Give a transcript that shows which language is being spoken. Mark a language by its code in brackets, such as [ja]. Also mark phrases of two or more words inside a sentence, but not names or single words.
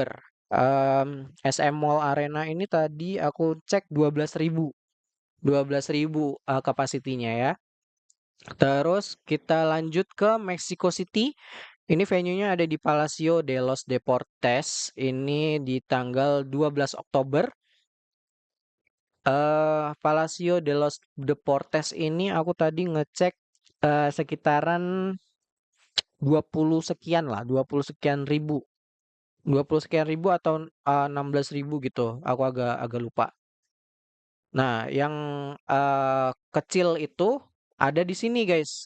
[id] SM Mall Arena ini tadi aku cek 12.000. 12.000 kapasitinya ya. Terus kita lanjut ke Mexico City. Ini venue-nya ada di Palacio de los Deportes. Ini di tanggal 12 Oktober. Palacio de los Deportes ini aku tadi ngecek sekitaran 20 sekian lah, 20 sekian ribu. 20 sekian ribu atau 16.000 gitu. Aku agak agak lupa. Nah, yang kecil itu ada di sini, guys.